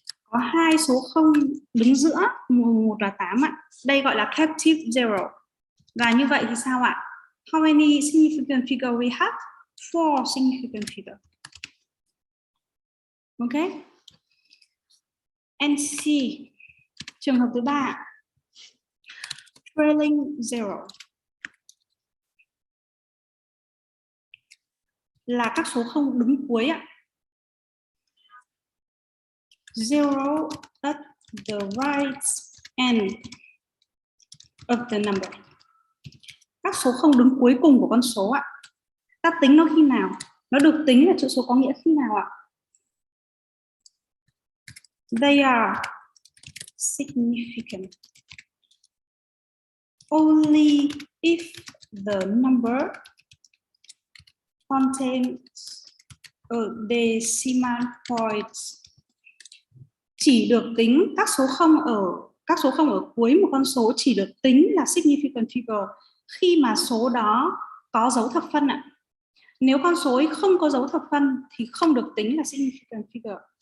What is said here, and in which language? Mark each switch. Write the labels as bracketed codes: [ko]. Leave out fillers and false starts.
[vi] có hai số 0 đứng giữa, một là 8 ạ. Đây gọi là captive zero. Và như vậy thì sao ạ? [en] How many significant figure we have? 4 significant figure. Ok. [vi] And C, trường hợp thứ ba, trailing zero, là các số 0 đứng cuối ạ. [en] Zero at the right end of the number. [vi] Các số 0 đứng cuối cùng của con số ạ. Ta tính nó khi nào? Nó được tính là chữ số có nghĩa khi nào ạ? [en] They are significant only if the number contains a decimal points. [vi] Chỉ được tính các số 0 ở cuối một con số chỉ được tính là significant figure khi mà số đó có dấu thập phân ạ. Nếu con số ấy không có dấu thập phân thì không được tính là significant figure.